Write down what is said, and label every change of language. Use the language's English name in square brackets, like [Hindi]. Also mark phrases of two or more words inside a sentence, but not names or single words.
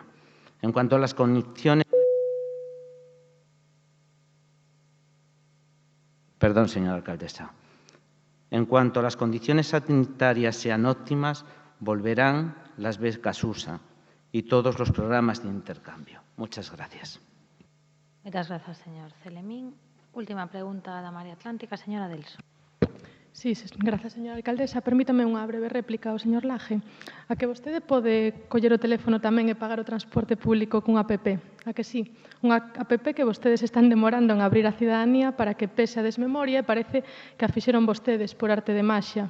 [Spanish] En cuanto a las condiciones... Perdón, señora alcaldesa. En cuanto a las condiciones sanitarias sean óptimas, volverán las becas USA y todos los programas de intercambio. Muchas gracias. Muchas gracias, señor Celemín. [Galician] Última pregunta da María Atlántica, señora Delso. [Spanish] Sí, gracias, señora alcaldesa. [Galician] Permítame unha breve réplica ao señor Laje. A que vostede pode coller o teléfono tamén e pagar o transporte público cunha app? A que sí? Unha app que vostedes están demorando en abrir a cidadanía para que pese a desmemoria e parece que a fixeron vostedes por arte de maxia.